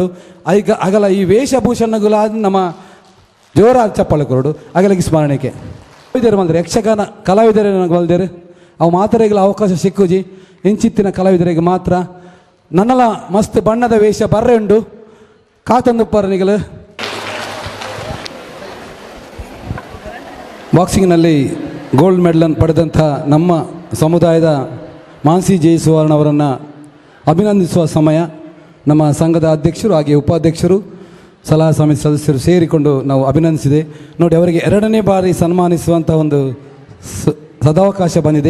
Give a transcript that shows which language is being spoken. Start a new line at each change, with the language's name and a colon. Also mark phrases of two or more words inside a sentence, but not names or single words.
Tulu: ಐಕ ಅಗಲ ಈ ವೇಷಭೂಷಣಗಳಾದ ನಮ್ಮ ಜೋರಾದ ಚಪ್ಪಾಳೆ ಕೊರಡು ಅಗಲಿಗೆ ಸ್ಮರಣೆಗೆ ಕಲಾವಿದರು ಮಲ್ದಿರು. ಯಕ್ಷಗಾನ ಕಲಾವಿದರು ಮಲ್ದಿರು ಅವು ಮಾತರೆಗಳ ಅವಕಾಶ ಸಿಕ್ಕುಜಿ ಇಂಚಿತ್ತಿನ ಕಲಾವಿದರಿಗೆ ಮಾತ್ರ. ನನ್ನಲ ಮಸ್ತ್ ಬಣ್ಣದ ವೇಷ ಬರ್ರೆ ಉಂಡು ಕಾತಂದುಪ್ಪರನಿಗಳು.
Kannada: ಬಾಕ್ಸಿಂಗ್ನಲ್ಲಿ ಗೋಲ್ಡ್ ಮೆಡಲನ್ನು ಪಡೆದಂಥ ನಮ್ಮ ಸಮುದಾಯದ ಮಾನ್ಸಿ ಜಯಸುವರ್ಣ ಅವರನ್ನು ಅಭಿನಂದಿಸುವ ಸಮಯ. ನಮ್ಮ ಸಂಘದ ಅಧ್ಯಕ್ಷರು ಹಾಗೆ ಉಪಾಧ್ಯಕ್ಷರು ಸಲಹಾ ಸಮಿತಿ ಸದಸ್ಯರು ಸೇರಿಕೊಂಡು ನಾವು ಅಭಿನಂದಿಸಿದೆ. ನೋಡಿ, ಅವರಿಗೆ 2ನೇ ಬಾರಿ ಸನ್ಮಾನಿಸುವಂಥ ಒಂದು ಸದಾವಕಾಶ ಬಂದಿದೆ.